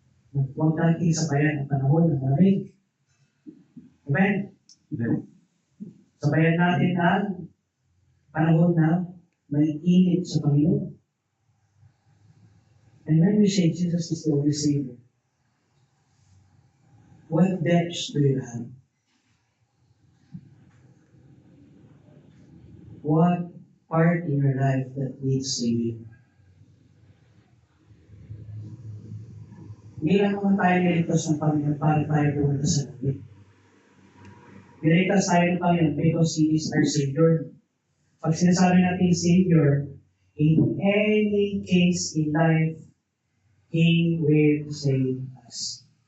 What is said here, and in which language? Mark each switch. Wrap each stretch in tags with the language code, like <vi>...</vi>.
<tl>Huwag natin sabayan ang panahon ng maraming. Amen? Sabayan natin ang panahon na may init sa Panginoon.</tl> <en>And when we say Jesus is the only Savior, what depths do you have? What part in your life that needs saving?</en> <tl>Hindi lang naman tayo niligtas ng Panginoon para tayo pumunta sa langit. Niligtas tayo ng Panginoon</tl> <en>because He is our Savior.</en> <tl>Pag sinasabi natin</tl> <en>Savior, in any case in life, He will save us.</en>